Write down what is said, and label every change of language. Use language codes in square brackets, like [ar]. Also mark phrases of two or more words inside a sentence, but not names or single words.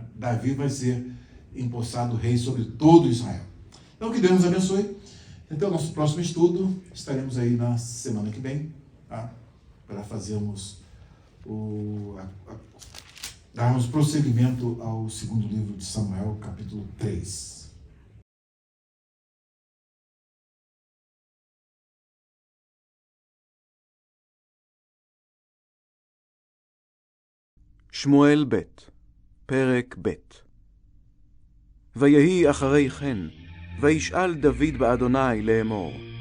[pt] Davi vai ser empossado rei sobre todo Israel. Então, que Deus nos abençoe. Então, nosso próximo estudo, estaremos aí na semana que vem, tá? Para fazermos darmos prosseguimento ao segundo livro de Samuel, capítulo 3. [he] שמואל ב', פרק ב'. ויהי אחרי כן, וישאל דוד באדוני לאמור,